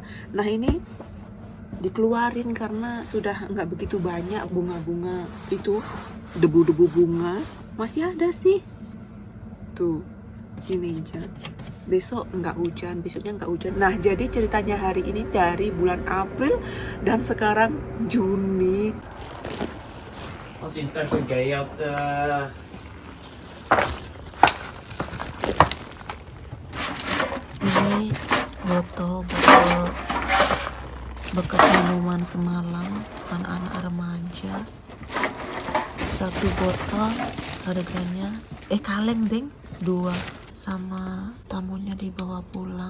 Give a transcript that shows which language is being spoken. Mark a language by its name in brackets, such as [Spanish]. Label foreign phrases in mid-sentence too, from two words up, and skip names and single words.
[Indonesian] Nah, ini dikeluarin karena sudah nggak begitu banyak bunga-bunga itu, debu-debu bunga masih ada sih tuh di meja. Besok nggak hujan, besoknya nggak hujan. Nah, jadi ceritanya hari ini dari bulan April dan sekarang Juni. [Norwegian] Han syns det er så gøy at [Indonesian] Ini botol bekas minuman semalam anak-anak remaja. Satu botol harganya kaleng deng 2, sama tamunya dibawa pulang.